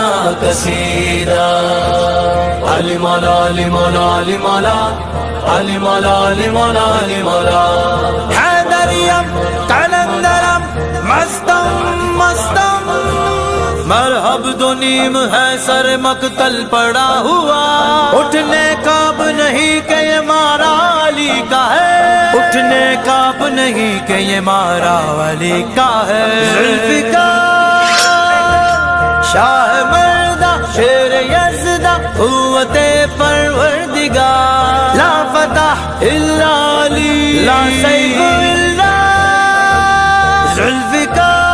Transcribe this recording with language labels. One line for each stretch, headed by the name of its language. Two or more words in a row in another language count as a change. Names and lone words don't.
Urdu: قصیدہ علی مولا علی مولا علی مولا علی مولا علی مولا علی مولا
Persian: حیدریم قلندرم مستم مستم
Urdu: مرحب دو نیم ہے سر مقتل پڑا ہوا اٹھنے کا اب نہیں کہ یہ مارا علی کا ہے اٹھنے کا اب نہیں کہ یہ مارا علی کا ہے ذوالفقار شاہ مردہ شیر یزدہ قوت پروردگار
Arabic: لا فتح الا علی لا سیف الا ذوالفقار